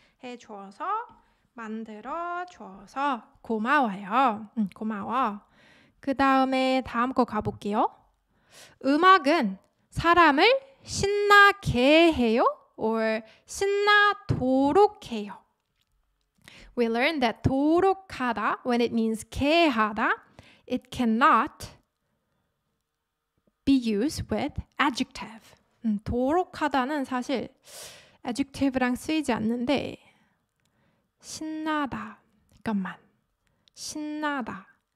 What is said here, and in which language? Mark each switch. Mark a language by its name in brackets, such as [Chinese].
[Korean] 해줘서, 만들어줘서 고마워요. 고마워. 그 다음에 다음 거 가볼게요. 음악은 사람을 신나게 해요 or 신나도록 해요. [English] We learned that 도록 하다, when it means 게 하다, it cannot be used with adjective. [Korean] 도록 하다는 사실 adjective랑 쓰이지 않는데 신나다. 잠깐만. 신나다.